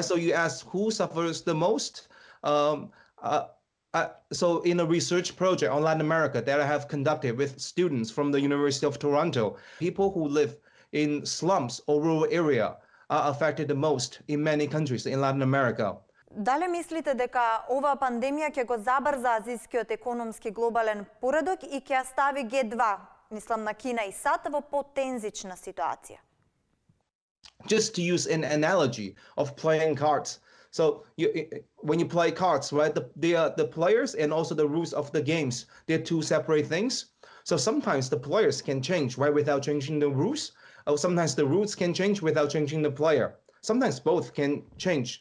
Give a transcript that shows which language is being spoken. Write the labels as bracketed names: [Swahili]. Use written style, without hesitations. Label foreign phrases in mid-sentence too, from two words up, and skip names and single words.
[English] So you ask who suffers the most? So in a research project on Latin America that I have conducted with students from the University of Toronto, people who live in slums or rural area are affected the most in many countries in Latin America. [Macedonian] Дали мислите дека оваа пандемија ќе го забрза азискиот економски глобален поредок и ќе ја стави Г2, мислам на Кина и САД, во потензична ситуација? [English] Just to use an analogy of playing cards. So when you play cards, right, the players and also the rules of the games, they're two separate things. So sometimes the players can change, right, without changing the rules. Or sometimes the rules can change without changing the player. Sometimes both can change.